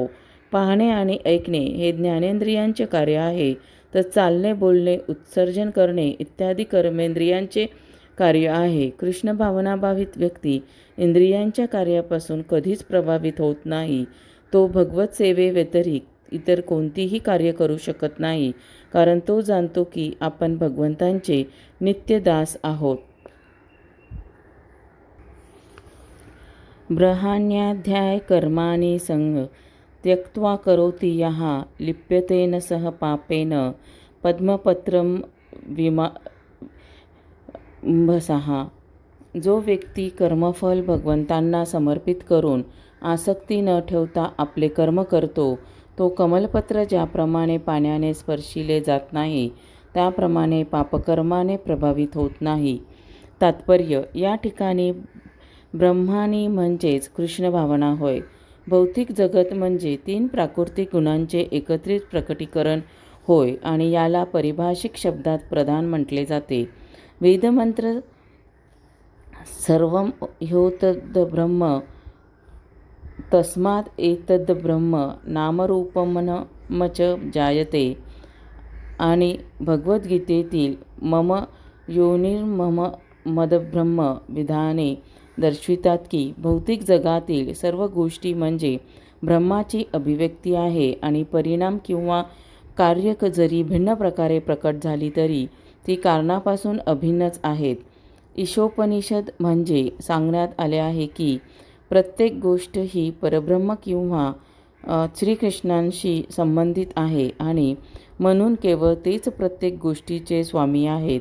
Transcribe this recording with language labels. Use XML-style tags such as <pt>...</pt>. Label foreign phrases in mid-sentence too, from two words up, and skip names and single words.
<mr>पाहणे आणि ऐकणे हे ज्ञानेंद्रियांचे कार्य आहे, तर चालणे, बोलणे, उत्सर्जन करणे इत्यादी कर्मेंद्रियांचे कार्य आहे. कृष्ण भावनाभावित व्यक्ती इंद्रियांच्या कार्यापासून कधीच प्रभावित होत नाही. तो भगवत सेवेव्यतिरिक्त इतर कोणतीही कार्य करू शकत नाही, कारण तो जाणतो की आपण भगवंतांचे नित्य दास आहोत.</mr> <sa>ब्रह्माण्याध्याय कर्माणि संग त्यक्त्वा करोति यः लिप्यतेन सह पापेन पद्मपत्रं विमंभसः.</sa> <mr>जो व्यक्ती कर्मफल भगवंतांना समर्पित करून आसक्ती न ठेवता आपले कर्म करतो, तो कमलपत्र ज्याप्रमाणे पाण्याने स्पर्शिले जात नाही, त्याप्रमाणे पापकर्माने प्रभावित होत नाही. तात्पर्य: या ठिकाणी ब्रह्मानी म्हणजेच कृष्ण भावना होय. भौतिक जगत म्हणजे 3 प्राकृतिक गुणांचे एकत्रित प्रकटीकरण होय आणि याला पारिभाषिक शब्दात प्रधान म्हटले जाते.</mr> <sa>वेदमंत्र सर्वं ह्येतद्ब्रह्म तस्मात् एतद्ब्रह्म नामरूपमन्नं च जायते आणि</sa> <mr>भगवद्गीतेतील</mr> <sa>मम योनिर्मम मदब्रह्म</sa> <mr>विधाने दर्शवितात की भौतिक जगातील सर्व गोष्टी म्हणजे ब्रह्माची अभिव्यक्ती आहे आणि परिणाम किंवा कार्य जरी भिन्न प्रकारे प्रकट झाली तरी ती कारणापासून अभिन्नच आहेत. ईशोपनिषद म्हणजे सांगण्यात आले आहे की प्रत्येक गोष्ट ही परब्रह्म किंवा श्रीकृष्णांशी संबंधित आहे आणि म्हणून केवळ तेच प्रत्येक गोष्टीचे स्वामी आहेत.</mr>